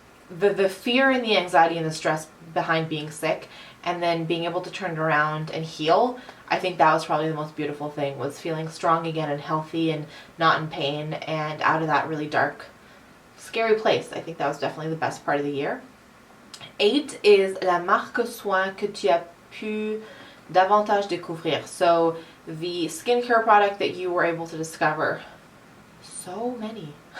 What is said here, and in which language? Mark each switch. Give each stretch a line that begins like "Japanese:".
English: The fear and the anxiety and the stress behind being sick, and then being able to turn it around and heal, I think that was probably the most beautiful thing, was feeling strong again and healthy and not in pain and out of that really dark, scary place. I think that was definitely the best part of the year. 8 is
French: la marque soin que tu as pu davantage découvrir.
English: So the skincare product that you were able to discover. So many.